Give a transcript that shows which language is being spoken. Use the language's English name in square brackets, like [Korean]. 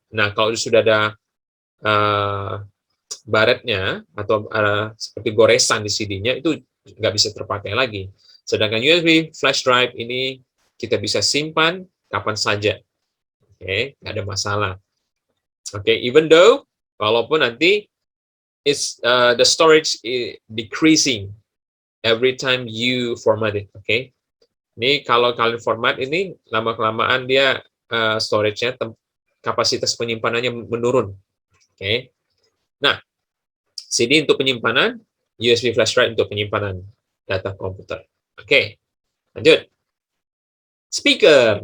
[Indonesian] Nah, kalau sudah ada baretnya atau seperti goresan di CD-nya, itu nggak bisa terpakai lagi. Sedangkan USB flash drive ini kita bisa simpan kapan saja, oke, nggak ada masalah. [English] Oke, even though [Indonesian] walaupun nanti [English] the storage is decreasing every time you format it, oke. [Indonesian] Ini kalau kalian format ini lama-kelamaan dia storage-nya, kapasitas penyimpanannya menurun. Oke. Nah, CD untuk penyimpanan, USB flash drive untuk penyimpanan data komputer. Oke. Lanjut. Speaker.